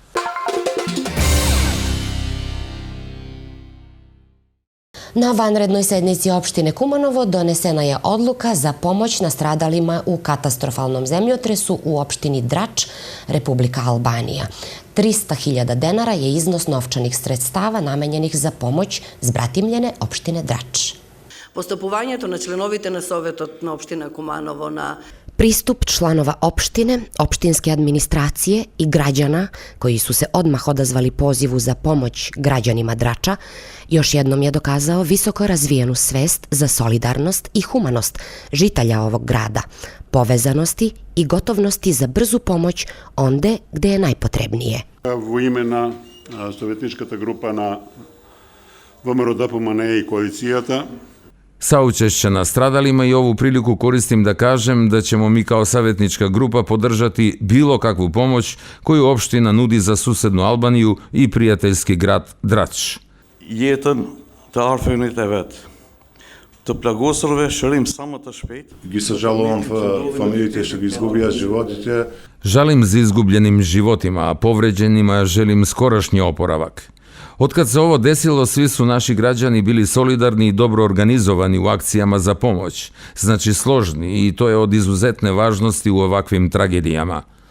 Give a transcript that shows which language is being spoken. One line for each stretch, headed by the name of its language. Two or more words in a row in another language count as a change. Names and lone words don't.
Serbian: Na vanrednoj sednici opštine Kumanovo donesena je odluka za pomoć nastradalima u katastrofalnom zemljotresu u opštini Drač, Republika Albanija. 300.000 denara je iznos novčanih sredstava namenjenih za pomoć zbratimljene opštine Drač.
Macedonian: Поступувањето на членовите на Советот на општина Куманово на
Serbian: Pristup članova opštine, opštinske administracije i građana koji su se odmah odazvali pozivu za pomoć građanima Drača još jednom je dokazao visoko razvijenu svest za solidarnost i humanost žitelja ovog grada, povezanosti i gotovnosti za brzu pomoć onde gde je najpotrebnije.
Macedonian: Во име на советничката група на ВМРО ДПМНЕ и коалицијата,
Serbian: Saučešća nastradalima i ovu priliku koristim da kažem da ćemo mi kao savjetnička grupa podržati bilo kakvu pomoć koju opština nudi za susednu Albaniju i prijateljski grad Drač.
Albanian: Jetën të arfënit e vet, të plagosurve shërim sa më të shpejt.
Macedonian: Ги сожалувам фамилиите што ги изгубија животите.
Serbian: Žalim za izgubljenim životima, a povređenima želim skorašnji oporavak. Otkad se ovo desilo, svi su naši građani bili solidarni i dobro organizovani u akcijama za pomoć, znači složni i to je od izuzetne važnosti u ovakvim tragedijama.